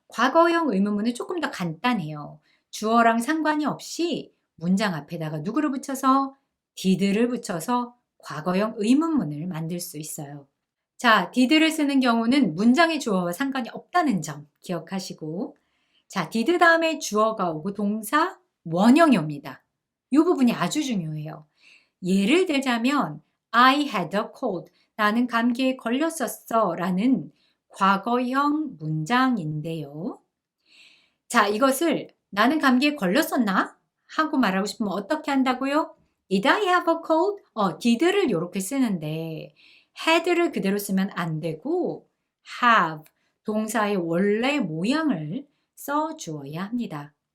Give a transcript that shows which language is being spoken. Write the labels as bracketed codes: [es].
[ko] 과거형 의문문은 조금 더 간단해요. 주어랑 상관이 없이 문장 앞에다가 누구를 붙여서 did를 붙여서 과거형 의문문을 만들 수 있어요. 자, did를 쓰는 경우는 문장의 주어와 상관이 없다는 점 기억하시고 자, did 다음에 주어가 오고 동사 원형이 옵니다. 이 부분이 아주 중요해요. [en] 예를 들자면 I had a cold. [ko] 나는 감기에 걸렸었어 라는 과거형 문장인데요. 자, 이것을 나는 감기에 걸렸었나? 하고 말하고 싶으면 어떻게 한다고요? [en] Did I have a cold? [ko] did를 이렇게 쓰는데 had를 그대로 쓰면 안 되고 have, 동사의 원래 모양을 써주어야 합니다.